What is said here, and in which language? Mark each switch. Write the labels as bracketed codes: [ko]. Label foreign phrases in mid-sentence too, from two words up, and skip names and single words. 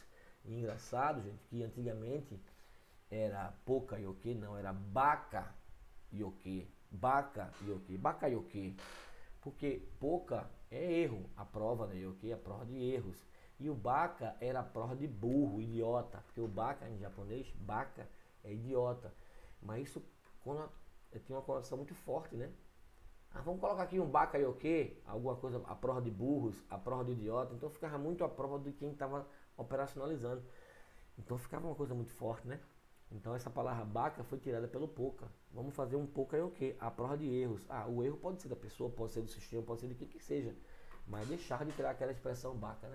[pt] E engraçado, gente, que antigamente era Poka-yoke, não, era Baka-yoke, Baka-yoke, Baka-yoke, porque Poka é erro, a prova, né, yoke é a prova de erros. E o baka era a prova de burro, idiota, porque o baka em japonês, baka é idiota. Mas isso tinha uma conotação muito forte, né? Vamos colocar aqui um baka-yoke, alguma coisa, a prova de burros, a prova de idiota. Então ficava muito a prova de quem estava operacionalizando. Então ficava uma coisa muito forte, né? Então essa palavra baka foi tirada pelo Poka. Vamos fazer um Poka-yoke, a prova de erros. O erro pode ser da pessoa, pode ser do sistema, pode ser de quem que seja. Mas deixar de criar aquela expressão baka, né?